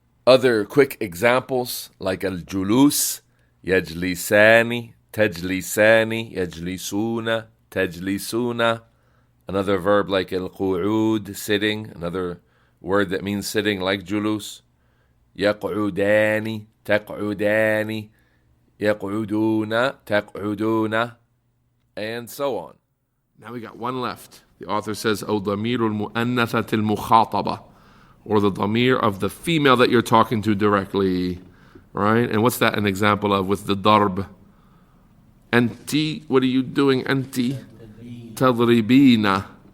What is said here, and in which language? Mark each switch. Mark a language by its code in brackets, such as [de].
[en] Other quick examples like al-julus, yajlisani, tajlisani, yajlisuna, tajlisuna. Another verb like al-qu'ud, sitting. Another word that means sitting like julus. [ar] يقعدان تقعدان يقعدون تقعدون, [en] and so on. Now we got one left. The author says, [ar] أو ضمير المؤنثة المخاطبة, [en] or the damir of the female that you're talking to directly, right? And what's that an example of with the darb? Anti, what are you doing? [ar] Anti tadribina.